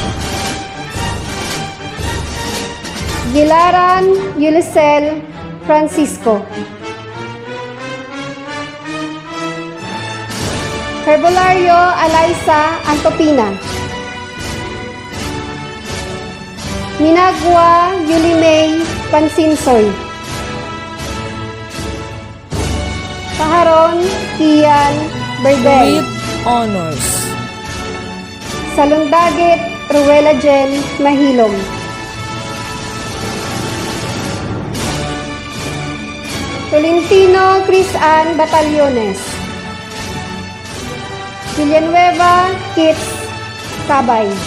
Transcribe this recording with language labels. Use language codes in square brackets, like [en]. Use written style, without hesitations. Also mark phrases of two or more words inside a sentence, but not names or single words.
[en] Gilaran Yulisel Francisco, Herbolario Alaisa Antopina, Minagwa Yulimay Pansinsoy, Paharon Kian Berdel, with honors. Salundagit Ruela Jen Mahilom, Tolentino Chris Ann Batallones, Villanueva Kits Cabay.